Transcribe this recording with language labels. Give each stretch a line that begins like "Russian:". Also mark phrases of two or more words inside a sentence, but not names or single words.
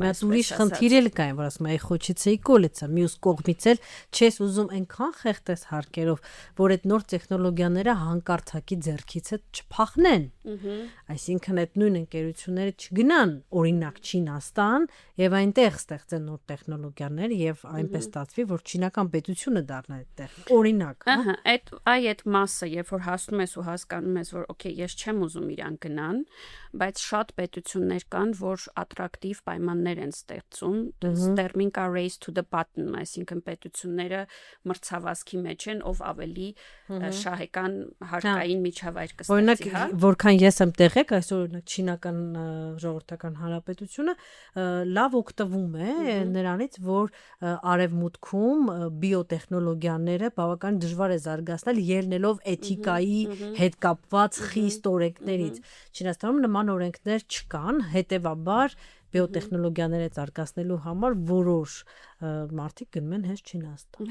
Armenian: ուրիշ խնդիր էլ կային, որ ասում եմ,
Russian: хочется колется,
Armenian: մյուս կողմից էլ չես ուզում այնքան խեղտես հարկերով, որ այդ նոր տեխնոլոգիաները հանկարծակի ձեռքից չփախնեն։ Այսինքն այդ նույն ընկերությունները չգնան օրինակ Չինաստան եւ այնտեղ ստեղծեն նոր տեխնոլոգիաներ եւ այնպես ստացվի, որ չինական պետությունը դառնա այդտեղ։ Օրինակ, այդ մասը, երբ որ հասնում ես ու հասկանում ես, որ օքեյ, ես չեմ ուզում իրան գնան, բայց շատ պետություններ կան, որ attractive պայմաններ են ստեղծում, տերմին կա
English: race to the button,
Armenian: այսինքն պետությունները մրցավազքի մեջ են, ով ավելի շահեկան հարկային միջավայր կստեղծի, հա։ Օրինակ, որքան ես եմ տեղեկ, այսօր օրինակ Չինական ժողովրդական հանրապետությունը լավ օգտվում է նրանից, որ արևմուտքում բիոտեխնոլոգիաները բավական դժվար է զարգացնել ելնելով էթիկայի հետ կապված խիստ օրենքներից։ Չինաստանում նման օրենքներ չկան, հետևաբար բիոտեխնոլոգիաները զարգացնելու համար որոշ մարդիկ գնում են հենց Չինաստան։